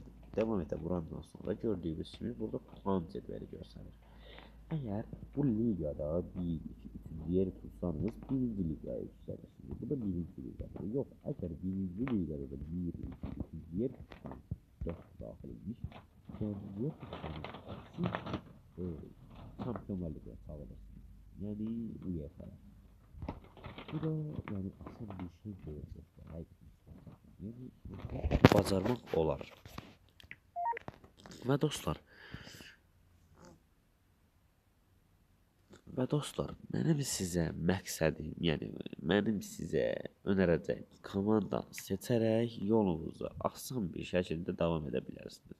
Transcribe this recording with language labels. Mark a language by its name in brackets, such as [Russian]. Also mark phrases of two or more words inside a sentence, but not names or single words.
[Azerbaijani] Devam edə vurandan sonra gördüyünüz kimi burada puan cədvəli göstərir. Əgər bu ligada 1-2-3-cü yeri tutsanız, birinci ligaya yüksəlirsiniz. Bu da birinci ligadır. Yox, əgər birinci ligada da 1-2-3-cü yer tutsanız, 4 daxil etmiş. Yəni niyə tutmuyorsunuz? [Turkish] Siz Şampiyonlar Ligi'ne çağırırsınız. Yani UEFA. Bu da yani asan bir şey değil dostlar. [Azerbaijani] Yani bacarmaq olar. Və dostlar, mənim sizə məqsədim, yəni mənim sizə önərəcəyim komandanı seçərək yolunuza asan bir şəkildə davam edə bilərsiniz.